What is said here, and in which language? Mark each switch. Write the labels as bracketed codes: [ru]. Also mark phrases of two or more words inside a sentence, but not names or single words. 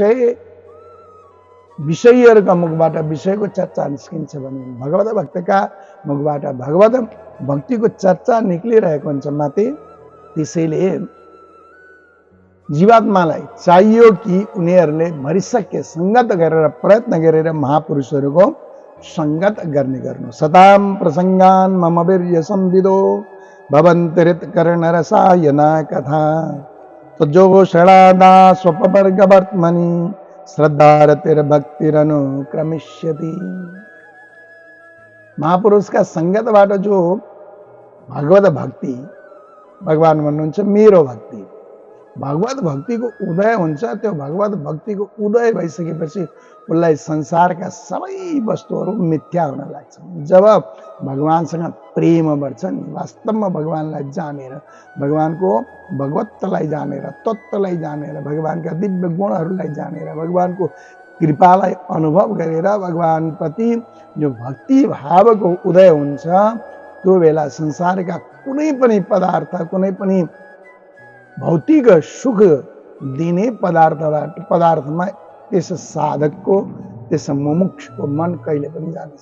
[ne] विषयीहरूका मुखबाट विषयको चर्चा निस्किन्छ भने भगवत भक्तका मुखबाट भगवत भक्तिको चर्चा निक्लिरहेको हुन्छ माथि। त्यसैले जीवात्मालाई चाहियो कि उनीहरूले भरिसक्य सङ्गत गरेर प्रयत्न गरेर महापुरुषहरूको सङ्गत गर्नु। [sa] सताम प्रसङ्गान मम वीर्य संविदो भवन्ति कर्णरसायना कथा तजो षडादा स्वपवर्गवर्त्मनि श्रद्धारतिर्भक्तिरनुक्रमिष्यति। [ne] महापुरुषका सङ्गतबाट जो भगवत भक्ति, भगवान भन्नुहुन्छ मेरो भक्ति, भगवत भक्तिको उदय हुन्छ। त्यो भगवत भक्तिको उदय भइसकेपछि उसलाई संसारका सबै वस्तुहरू मिथ्या हुन लाग्छन्। जब भगवानसँग प्रेम बढ्छ नि, वास्तवमा भगवानलाई जानेर, भगवानको भगवत्तलाई जानेर, तत्त्वलाई जानेर, भगवानका दिव्य गुणहरूलाई जानेर, भगवानको कृपालाई अनुभव गरेर भगवानप्रति जो भक्ति भावको उदय हुन्छ, त्यो बेला संसारका कुनै पनि पदार्थ, कुनै पनि भौतिक सुख दिने पदार्थमा त्यस साधकको, त्यस मुमुक्षुको मन कहिले पनि जान्छ।